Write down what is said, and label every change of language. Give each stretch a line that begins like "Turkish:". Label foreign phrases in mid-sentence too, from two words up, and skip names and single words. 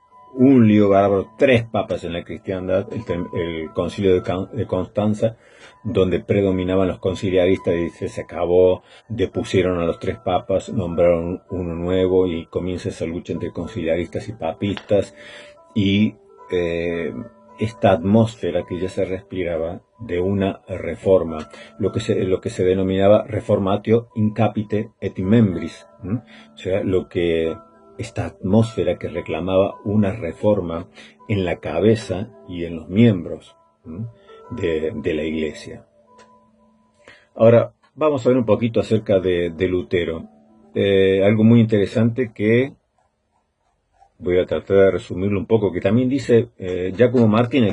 Spanish: Bueno, un lío bárbaro, 3 papas en la cristiandad, el concilio de Constanza, donde predominaban los conciliaristas, y se acabó, depusieron a los 3 papas, nombraron uno nuevo y comienza esa lucha entre conciliaristas y papistas, y esta atmósfera que ya se respiraba de una reforma, lo que se denominaba
Latin: reformatio in capite et in membris,
Spanish: o sea, esta atmósfera que reclamaba una reforma en la cabeza y en los miembros de la Iglesia. Ahora, vamos a ver un poquito acerca de Lutero. Algo muy interesante que voy a tratar de resumirlo un poco, que también dice Giacomo Martínez.